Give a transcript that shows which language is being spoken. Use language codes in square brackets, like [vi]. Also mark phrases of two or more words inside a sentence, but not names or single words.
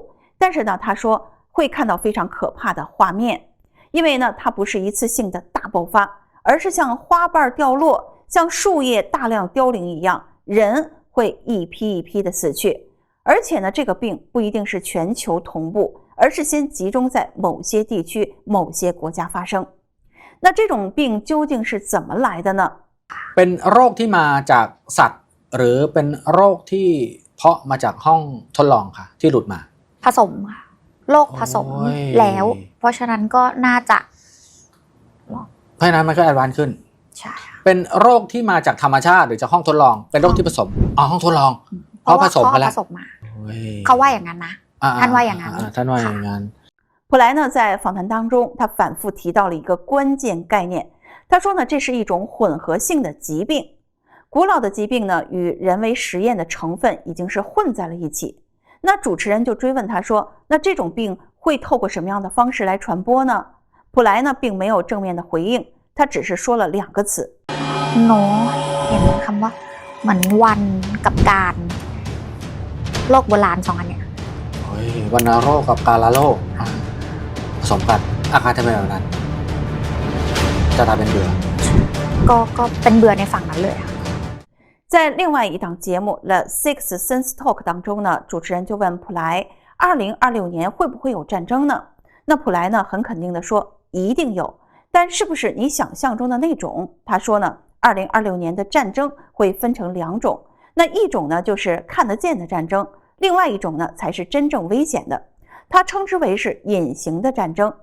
[zh] 但是呢，他说会看到非常可怕的画面，因为呢，它不是一次性的大爆发。而是像花瓣掉落， 像树叶大量凋零一样，人会一批一批的死去。而且呢，这个病不一定是全球同步，而是先集中在某些地区、某些国家发生。那这种病究竟是怎么来的呢？ [th] เป็นโรคที่มาจากสัตว์หรือเป็นโรคที่เพาะมาจากห้องทดลองค่ะที่หลุดมา ผสมค่ะโรคผสมแล้ว เพราะฉะนั้นก็น่าจะ เพราะฉะนั้นมันก็แอดวานซ์ขึ้น ใช่ค่ะ เป็นโรคที่มาจากธรรมชาติหรือจากห้องทดลองเป็นโรคที่ผสมห้องทดลองเพราะผสมกันแล้ว ผสมมาเขาว่าอย่างนั้นนะท่านว่าอย่างนั้น ท่านว่าอย่างนั้น [zh] 普莱呢在访谈当中，他反复提到了一个关键概念。他说呢，这是一种混合性的疾病。古老的疾病呢，与人为实验的成分已经是混在了一起。那主持人就追问他说，那这种病会透过什么样的方式来传播呢？普莱呢并没有正面的回应，他只是说了2个词。 [th] หนูเห็นคำว่าเหมือนวันกับการโรคโบราณ2 อันเนี่ย วัณโรคกับกาฬโรคผสมกันอาการจะเป็นแบบนั้นจะกลายเป็นเบื่อ ก็เป็นเบื่อในฝั่งนั้นเลยค่ะ [zh] 在另外一档节目《The Six Sense Talk》当中呢，主持人就问普莱，2026年会不会有战争呢？那普莱呢，很肯定的说，一定有，但是不是你想象中的那种？他说呢，2026年的战争会分成2种，那一种呢就是看得见的战争，另外一种呢才是真正危险的，他称之为是隐形的战争。